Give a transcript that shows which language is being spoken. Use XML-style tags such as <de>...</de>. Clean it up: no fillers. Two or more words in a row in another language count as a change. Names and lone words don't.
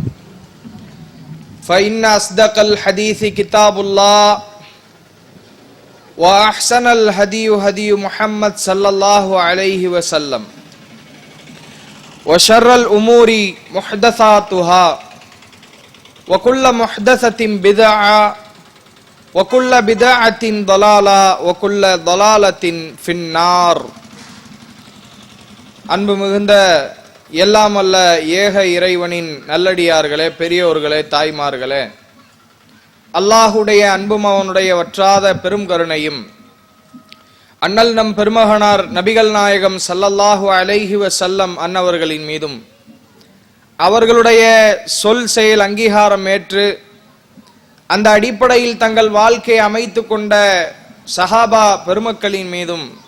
<ar>فإن أصدق الحديث كتاب الله وأحسن الهدي هدي محمد صلى الله عليه وسلم وشر الأمور محدثاتها وكل محدثة بدعة وكل بدعة ضلالة وكل ضلالة في النار.</ar> <ta>அன்பு மிகுந்த எல்லாம் அல்ல ஏக இறைவனின் நல்லடியார்களே, பெரியோர்களே, தாய்மார்களே, அல்லாஹுடைய அன்பும் அவனுடைய வற்றாத பெரும் கருணையும் அண்ணல் நம் பெருமகனார் நபிகள் நாயகம்</ta> <ar>صلى الله عليه وسلم</ar> <ta>அன்னவர்களின் மீதும் அவர்களுடைய சொல் செயல் அங்கீகாரம் ஏற்று அந்த அடிப்படையில் தங்கள் வாழ்க்கையை அமைத்து கொண்ட சஹாபா பெருமக்களின் மீதும்</ta>